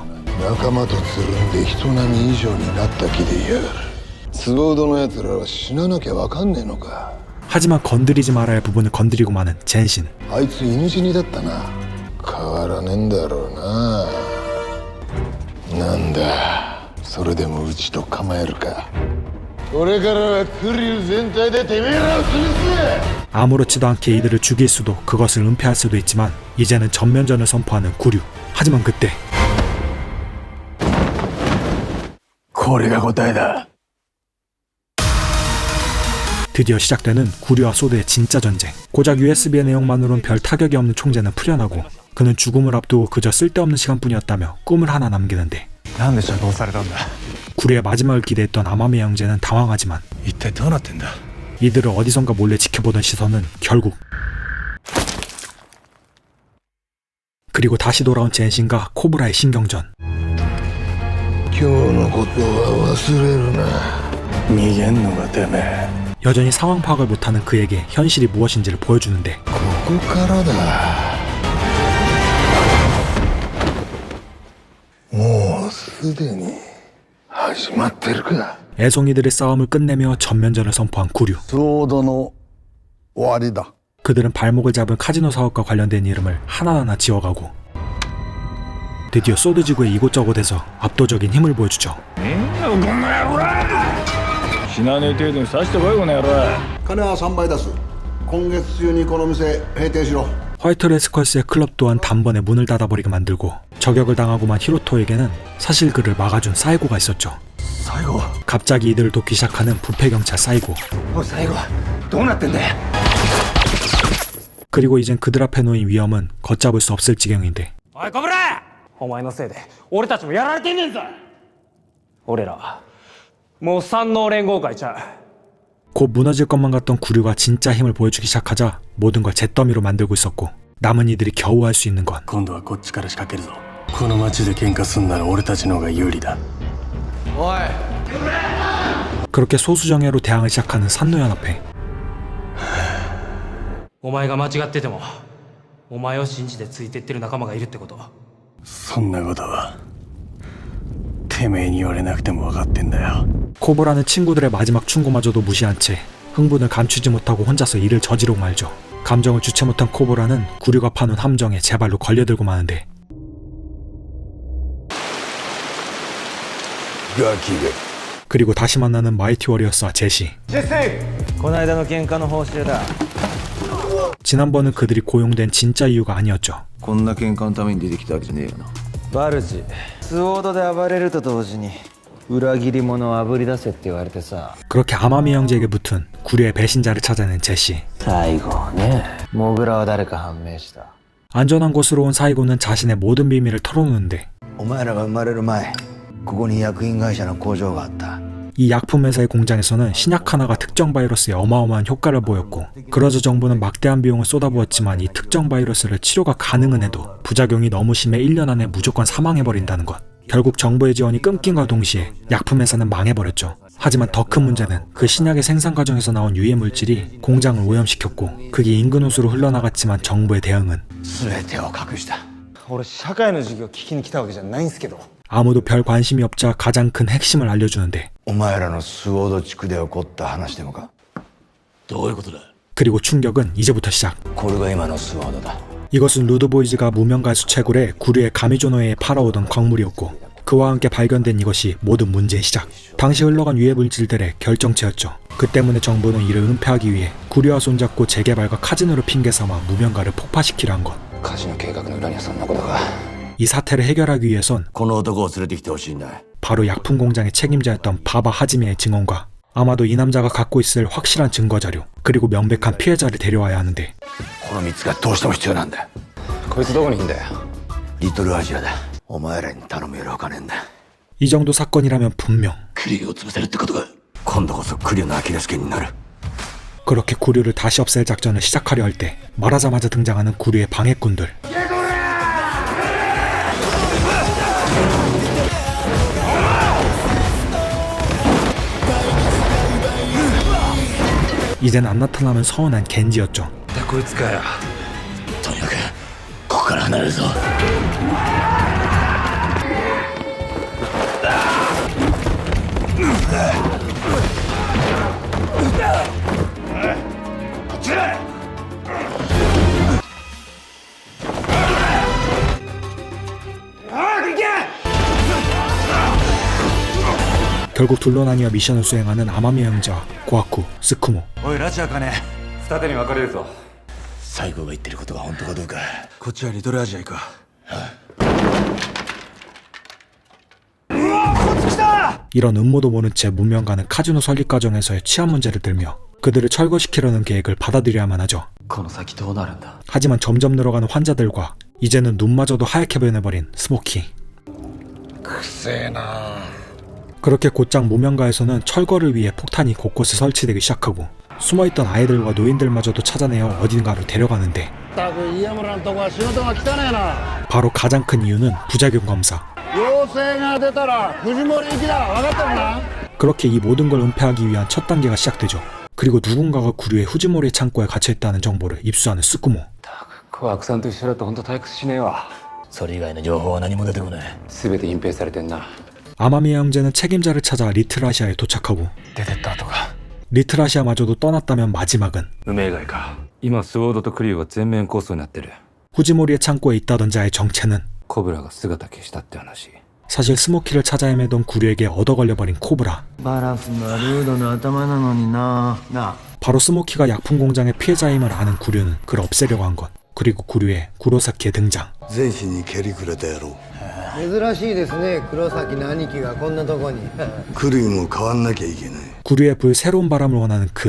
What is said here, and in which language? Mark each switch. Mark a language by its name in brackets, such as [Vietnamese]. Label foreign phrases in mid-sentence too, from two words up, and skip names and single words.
[Japanese] 仲間とつるんで人並み以上になった気でいやがる。スゴードの奴らは死ななきゃわかんねえのか。 [Korean] 하지만 건드리지 말아야 할 부분을 건드리고 마는 젠신. [Japanese] あいつ犬死にだったな。変わらねえんだろうな。なんだ、それでもうちと構えるか。これからはクリュウ全体でてめえらを潰す。 [Korean] 아무렇지도 않게 이들을 죽일 수도 그것을 은폐할 수도 있지만 이제는 전면전을 선포하는 구류. 하지만 그때 [Japanese] これが答えだ。 [Korean] 드디어 시작되는 구류와 소드의 진짜 전쟁. 고작 USB의 내용만으론 별 타격이 없는 총재는 풀려나고 그는 죽음을 앞두고 그저 쓸데없는 시간뿐이었다며 꿈을 하나 남기는데 구류의 마지막을 기대했던 아마미 형제는 당황하지만 이들을 어디선가 몰래 지켜보던 시선은 결국 그리고 다시 돌아온 젠신과 코브라의 신경전. [Japanese] 今日のことは忘れるな。逃げんのがてめえ。 [Korean] 여전히 상황 파악을 못하는 그에게 현실이 무엇인지를 보여주는데 [Japanese] ここからだ。もうすでに始まってるか。 [Korean] 애송이들의 싸움을 끝내며 전면전을 선포한 구류. [Japanese] ちょうどの終わりだ。 [Korean] 그들은 발목을 잡은 카지노 사업과 관련된 이름을 하나하나 지어가고 드디어 소드 지구의 이곳저곳에서 압도적인 힘을 보여주죠. [Japanese] 死なねえ程度に刺してこいこの野郎。金は3倍出す。今月中にこの店閉店しろ。 [Korean] 화이트 레스컬스의 클럽 또한 단번에 문을 닫아버리게 만들고 저격을 당하고만 히로토에게는 사실 그를 막아준 사이고가 있었죠. 사이고. 갑자기 이들을 돕기 시작하는 부패경찰 사이고. 사이고, [Japanese] どうなってんだよ。 [Korean] 그리고 이젠 그들 앞에 놓인 위험은 걷잡을 수 없을 지경인데 [Japanese] おいコブラ、お前のせいで俺たちもやられてんねんぞ。俺らもう三能連合会ちゃう。 [Korean] 곧 무너질 것만 같던 구류가 진짜 힘을 보여주기 시작하자 모든 걸 잿더미로 만들고 있었고 남은 이들이 겨우 할 수 있는 건 [Japanese] 今度はこっちから仕掛けるぞ。この町で喧嘩すんなら俺たちの方が有利だ。おい。 [Korean] 그렇게 소수정예로 대항을 시작하는 산노연합회. [Japanese] お前が間違っててもお前を信じてついてってる仲間がいるってこと。そんなことはてめえに言われなくても分かってんだよ。 [Korean] 코브라는 친구들의 마지막 충고마저도 무시한 채 흥분을 감추지 못하고 혼자서 일을 저지르고 말죠. 감정을 주체 못한 코브라는 구류가 파놓은 함정에 제발로 걸려들고 마는데 그리고 다시 만나는 마이티 워리어스와 제시. [Japanese] この間の喧嘩の報酬だ。 [Korean] 지난번은 그들이 고용된 진짜 이유가 아니었죠. [Japanese] こんな喧嘩のために出てきたわけじゃねえよな。バルジ、スオードで暴れると同時に裏切り者をあぶり出せって言われてさ。 [Korean] 그렇게 아마미 형제에게 붙은 구류의 배신자를 찾아낸 제시. [Japanese] 最後ね、モグラは誰か判明した。 [Korean] 안전한 곳으로 온 사이고는 자신의 모든 비밀을 털어놓는데 [Japanese] お前らが生まれる前、ここに薬品会社の工場があった。 [Korean] 이 약품 회사의 공장에서는 신약 하나가 특정 바이러스에 어마어마한 효과를 보였고 그러자 정부는 막대한 비용을 쏟아부었지만 이 특정 바이러스를 치료가 가능은 해도 부작용이 너무 심해 1년 안에 무조건 사망해버린다는 것. 결국 정부의 지원이 끊긴과 동시에 약품 회사는 망해버렸죠. 하지만 더 큰 문제는 그 신약의 생산 과정에서 나온 유해 물질이 공장을 오염시켰고 그게 인근 호수로 흘러나갔지만 정부의 대응은 [Japanese] 全てを隠した。俺社会の授業聞きに来たわけじゃないんすけど。 [Korean] 아무도 별 관심이 없자 가장 큰 핵심을 알려주는데 [Japanese] お前らのスオード地区で起こった話でもか。どういうことだ。 [Korean] 그리고 충격은 이제부터 시작. [Japanese] これが今のスオードだ。 [Korean] 이것은 루드보이즈가 무명가수 채굴에 구류의 가미조노에 팔아오던 광물이었고 그와 함께 발견된 이것이 모든 문제의 시작. 당시 흘러간 유해 물질들의 결정체였죠. 그 때문에 정부는 이를 은폐하기 위해 구류와 손잡고 재개발과 카지노를 핑계삼아 무명가를 폭파시키려 한 것. [Japanese] カジノ計画の裏にはそんなことが。 [Korean] 이 사태를 해결하기 위해선 [Japanese] この男を連れてきてほしいんだ。 [Korean] 바로 약품 공장의 책임자였던 바바 하지메의 증언과 아마도 이 남자가 갖고 있을 확실한 증거 자료 그리고 명백한 피해자를 데려와야 하는데 [Japanese] この3つがどうしても必要なんだ。こいつどこにいんだよ。リトルアジアだ。お前らに頼むより他ねえんだ。 [Korean] 이 정도 사건이라면 분명 [Japanese] クリューを潰せるってことが今度こそクリューのアキレス腱になる。 [Korean] 그렇게 구류를 다시 없앨 작전을 시작하려 할 때 말하자마자 등장하는 구류의 방해꾼들. 이젠 안 나타나면 서운한 겐지였죠. [Japanese] こいつかよ。とにかくここから離れるぞ。こっちへ。 [Korean] 결국 둘로 나뉘어 미션을 수행하는 아마미 형제와 고아쿠, 스쿠모. [Japanese] おいラチアかね。二手に分かれるぞ。西郷が言ってることが本当かどうか。こっちはリトルアジア行くわ。 [Korean] 이런 음모도 모른 채 문명가는 카지노 설립 과정에서의 치안 문제를 들며 그들을 철거시키려는 계획을 받아들여야만 하죠. [Japanese] この先どうなるんだ。 [Korean] 하지만 점점 늘어가는 환자들과 이제는 눈마저도 하얗게 변해버린 스모키. [Japanese] くせえな。 [Korean] 그렇게 곧장 무명가에서는 철거를 위해 폭탄이 곳곳에 설치되기 시작하고 숨어있던 아이들과 노인들마저도 찾아내어 어딘가로 데려가는데 바로 가장 큰 이유는 부작용 검사. 그렇게 이 모든 걸 은폐하기 위한 첫 단계가 시작되죠. 그리고 누군가가 구류의 후지모리 창고에 갇혀있다는 정보를 입수하는 스쿠모. [Japanese] コアクさんと一緒だと本当退屈しねえわ。それ以外の情報は何も出てこない。全て隠蔽されてんな。 [Korean] 아마미 형제는 책임자를 찾아 리틀아시아에 도착하고 [Japanese] 出てった後か。 [Korean] 리틀아시아마저도 떠났다면 마지막은 [Japanese] 梅以外か。今スウォードとクリューは全面抗争になってる。 [Korean] 후지모리의 창고에 있다던 자의 정체는 [Japanese] コブラが姿消したって話。 [Korean] 사실 스모키를 찾아 헤매던 구류에게 얻어걸려버린 코브라. [Japanese] バラフがルードの頭なのにな。 [Korean] 바로 스모키가 약품 공장의 피해자임을 아는 구류는 그를 없애려고 한 것. 그리고 구류의 구로사키의 등장. [Japanese] 全身に蹴りくれたやろ。珍しいですね、黒崎の兄貴がこんなとこに。クリューも変わんなきゃいけない。 [Korean] 구류에 불 새로운 바람을 원하는 그